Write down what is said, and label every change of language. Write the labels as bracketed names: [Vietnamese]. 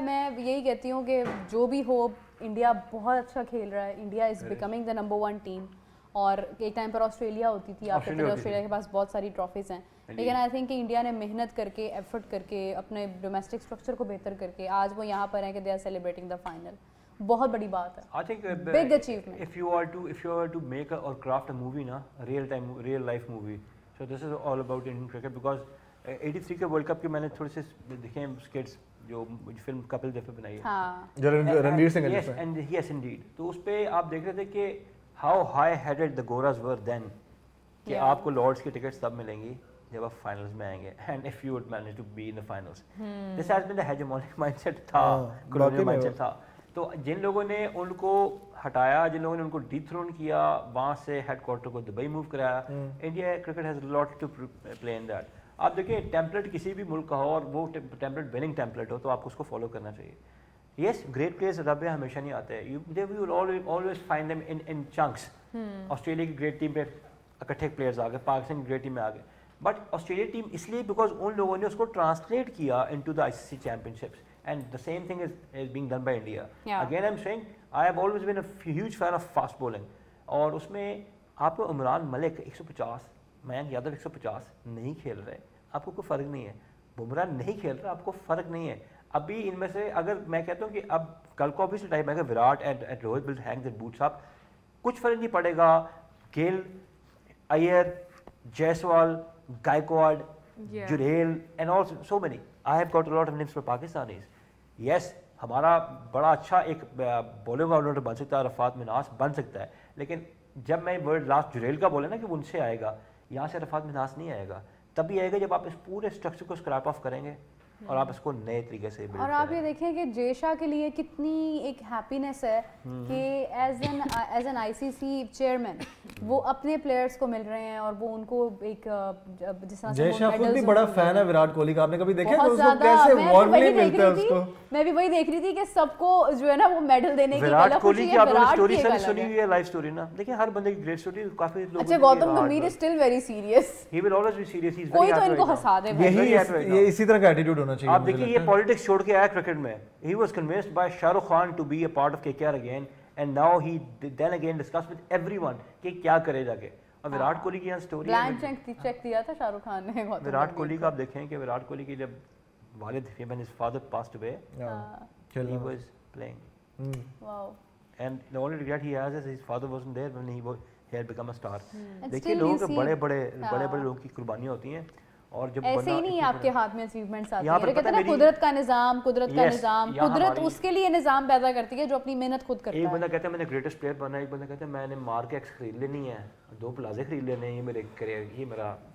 [Urdu] میں یہی کہتی ہوں کہ جو بھی ہو, انڈیا بہت اچھا کھیل رہا ہے, [English] India is becoming the number 1 team. [Urdu] اور ایک ٹائم پر آسٹریلیا ہوتی تھی, آپ کہتے ہیں آسٹریلیا کے پاس بہت ساری ٹرافیز ہیں, لیکن [English] I think [Urdu] کہ انڈیا نے محنت کر کے, ایفرٹ کر کے, اپنے ڈومیسٹک اسٹرکچر کو بہتر کر کے آج وہ یہاں پر ہیں کہ [English] They are celebrating the final. [Urdu] بہت بڑی بات ہے, [English] I think big achievement. if you are to make or craft a movie na, real life movie, so this is all about Indian cricket because [Urdu] 83 کے ورلڈ کپ کے میں نے تھوڑے سے دیکھے ہیں اسکٹس جو فلم کپل دیو پہ بنائی ہے, جو Ranveer Singh [English] Yes and yes indeed. [Urdu] تو اس پہ آپ دیکھ رہے تھے کہ [English] how high headed the goras were then, [Urdu] کہ آپ کو لارڈس کی ٹکٹس تب ملیں گی جب آپ فائنلز میں آئیں گے, [English] And if you would manage to be in the finals. This has been the hegemonic mindset [Urdu] تھا, کولونیل مائنڈ سیٹ تھا. تو جن لوگوں نے ان کو ہٹایا, جن لوگوں نے ان کو ڈی تھرون کیا, وہاں سے ہیڈ کوارٹر کو دبئی موو کرایا, [English] India cricket has lot to play in that. [Urdu] آپ دیکھیں ٹیمپلیٹ کسی بھی ملک کا ہو اور وہ ٹیمپلیٹ وننگ ٹیمپلیٹ ہو تو آپ کو اس کو فالو کرنا چاہیے. یس گریٹ پلیئرز رب ہمیشہ نہیں آتے, [English] They will always find them in chinks. [Urdu] Australia کی گریٹ ٹیم پہ اکٹھے پلیئرز آ گئے, پاکستان کی گریٹ ٹیم میں آ گئے, بٹ آسٹریلیا ٹیم اس لیے بیکاز ان لوگوں نے اس کو ٹرانسلیٹ کیا into the ICC چیمپئنشپس. [English] And the same thing is being done by India. Yeah. Again, I'm saying I have always been a huge fan of fast bowling. [Urdu] اور اس میں آپ کو عمران ملک 150, manic Yadav 150 نہیں کھیل رہے, آپ کو کوئی فرق نہیں ہے. بمراہ نہیں کھیل رہا, آپ کو فرق نہیں ہے. ابھی ان میں سے اگر میں کہتا ہوں کہ اب کل کو obviously ٹائم آئے گا, Virat and Rohit [English] will hang their boots up, [Urdu] کچھ فرق نہیں پڑے گا. [English] Gill, Iyer, Jaiswal, Gaikwad, Jurel and also so many. I have got a lot of names for Pakistanis. [Urdu] یس ہمارا بڑا اچھا ایک بولنگ آل راؤنڈر بن سکتا ہے, عرفات مناس بن سکتا ہے, لیکن جب میں ورڈ لاسٹ جریل کا بولے نا کہ ان سے آئے گا, یہاں سے عرفات مناس نہیں آئے گا. تبھی آئے گا جب آپ اس پورے اسٹرکچر کو اسکریپ آف کریں گے اور آپ اس کو نئے طریقے سے. اور آپ یہ دیکھیں کہ جے شاہ کے لیے کتنی ایک ہیپینس ہے کہ ایز این ICC چیئرمین وہ اپنے پلیئرس کو مل رہے ہیں اور وہ ان کو ایک جس طرح جے شاہ خود بھی بڑا فین ہے وراٹ کوہلی کا. آپ نے کبھی دیکھا ہے اس کو کیسے وارملی ملتا ہے اس کو؟ میں بھی وہی دیکھ رہی تھی کہ سب کو جو ہے نا وہ میڈل دینے کی وراٹ کوہلی کی آپ نے اسٹوری سنی ہوئی ہے, لائف اسٹوری نا. دیکھیں ہر بندے کی گریٹ اسٹوری کافی لوگ. [English] اچھا Gautam Gambhir is still very serious, he will always be serious, he is [Urdu] کوئی تو ان کو ہنسا دے. یہ اسی طرح کا ایٹیٹیوڈ ہونا چاہیے. آپ دیکھیے یہ پالیٹکس چھوڑ کے آیا کرکٹ میں. [English] He was convinced by Shah Rukh Khan to be a part of KKR again, and now he then again discussed with everyone [Urdu] کہ کیا کرے جا کے. اور وراٹ کوہلی کی یہاں اسٹوری بلینک چیک دیا تھا شاہ رخ خان نے. وراٹ کوہلی کا آپ دیکھیں کہ وراٹ کوہلی کی جب والد [English] when his father passed away, he was playing. Wow. And the only regret he has is his father wasn't there when he had become a star. [Urdu] دیکھیے لوگوں کے بڑے بڑے لوگوں کی قربانیاں ہوتی ہیں, اور جب ایسے ہی نہیں آپ کے ہاتھ میں اچیومنٹس آتی ہیں. کہتے ہیں نا قدرت کا نظام, قدرت اس کے لیے نظام پیدا کرتی ہے جو اپنی محنت خود کرتا ہے. ایک بندہ کہتا ہے میں نے گریٹسٹ پلیئر بننا ہے, ایک بندہ کہتا ہے میں نے مار کے ایکس خرید لینی ہے, 2 پلازے خرید لینے ہیں, یہ میرے کریئر, یہ میرا.